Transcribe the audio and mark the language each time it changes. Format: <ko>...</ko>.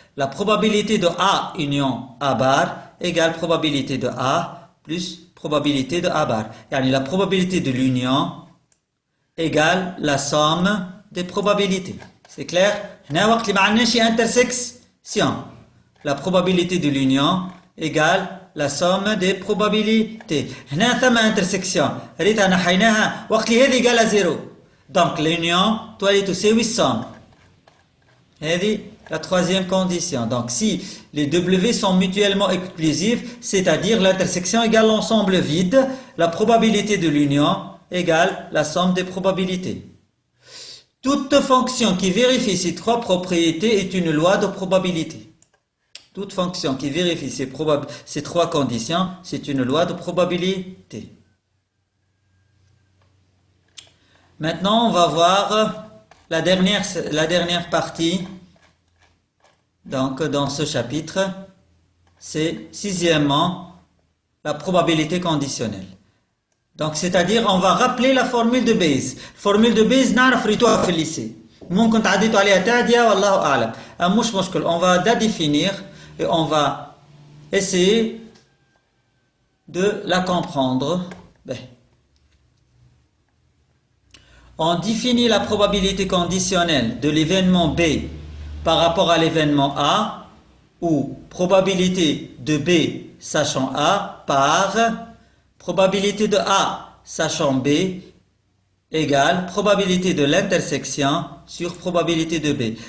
<fr>La probabilité de A union A bar égale probabilité de A plus probabilité de A bar. Yani la probabilité de l'union égale la somme des probabilités. C'est clair?</fr> <ar>هنا وقت اللي ما عندناش intersection.</ar> <fr>La probabilité de l'union égale la somme des probabilités.</fr> <ar>هنا ثم intersection. ريتها نحيناها وقت اللي هذه</ar> <fr>égale à 0.</fr> <ar>Donc l'union تولي تساوي الsomme. هذه</ar> <fr>la troisième condition. Donc si les W sont mutuellement exclusifs, c'est-à-dire l'intersection égale l'ensemble vide, la probabilité de l'union égale la somme des probabilités. Toute fonction qui vérifie ces trois propriétés est une loi de probabilité. Toute fonction qui vérifie ces trois conditions, c'est une loi de probabilité. Maintenant, on va voir la dernière partie. Donc, dans ce chapitre, c'est sixièmement la probabilité conditionnelle. Donc, c'est-à-dire, on va rappeler la formule de Bayes.</fr> <ar>Formule de Bayes, نعرف ريتوها في الليسي. ممكن تعديتوا عليها تعدية والله أعلم. مش مشكل.</ar> <fr>On va la définir et on va essayer de la comprendre. Ben. On définit la probabilité conditionnelle de l'événement B par rapport à l'événement A, ou probabilité de B sachant A par probabilité de A sachant B égale probabilité de l'intersection sur probabilité de B.</fr>